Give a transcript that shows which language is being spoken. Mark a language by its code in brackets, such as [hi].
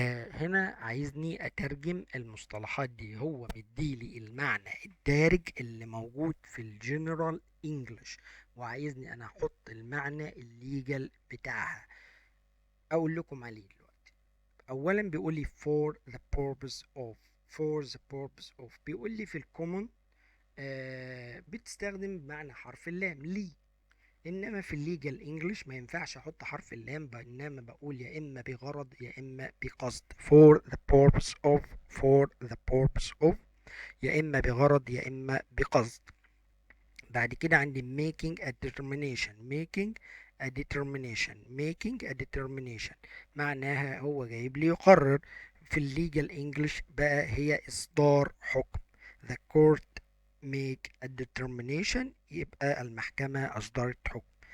[ar] هنا عايزني أترجم المصطلحات دي. هو مديلي المعنى الدارج اللي موجود في الجنرال انجلش، وعايزني أنا أحط المعنى الليجل بتاعها. أقول لكم عليه دلوقتي. اولا بيقول لي [en] for the purpose of. for the purpose of بيقول لي في الكومن بتستخدم بمعنى حرف اللام ليه، انما في الليجال انجلش ما ينفعش احط حرف اللام، انما بقول يا اما بغرض يا اما بقصد. for the purpose of. for the purpose of [ar] يا اما بغرض يا اما بقصد. بعد كده عندي [en] making a determination. making a determination. making a determination [ar] معناها هو جايب لي يقرر. في الليجال انجلش بقى هي اصدار حكم. [en] the court make a determination [ar] يبقى المحكمة اصدرت حكم.